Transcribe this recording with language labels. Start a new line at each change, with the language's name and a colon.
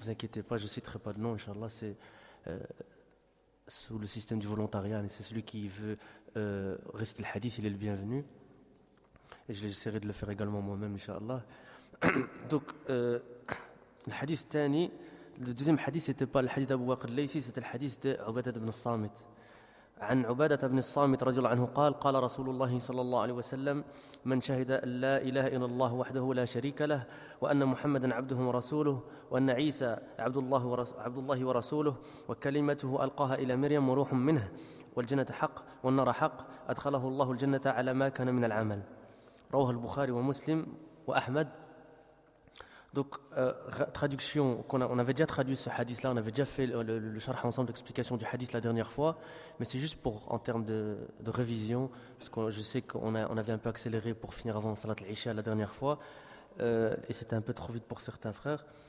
French: Vous inquiétez pas, je citerai pas de nom, inchallah, c'est sous le système du volontariat, mais c'est celui qui veut réciter le hadith, il est le bienvenu. Et j'essaierai de le faire également moi-même, inshallah. Donc, le hadith tani, le deuxième hadith, c'était pas le hadith d'Abu Waqid al-Layfi, c'était le hadith d'Ubadat ibn al-Samit.
Arabic: عن عبادة بن الصامت رضي الله عنه قال قال رسول الله صلى الله عليه وسلم من شهد أن لا إله إلا الله وحده لا شريك له وأن محمدا عبده ورسوله وأن عيسى عبد الله ورسوله وكلمته ألقاها إلى مريم وروح منه والجنة حق والنار حق أدخله الله الجنة على ما كان من العمل رواه البخاري ومسلم وأحمد.
French: Donc, traduction, on avait déjà traduit ce hadith-là, on avait déjà fait le charh ensemble, l'explication du hadith la dernière fois, mais c'est juste pour, en termes de révision, parce que je sais qu'on avait un peu accéléré pour finir avant Salat al-Isha la dernière fois, et c'était un peu trop vite pour certains frères.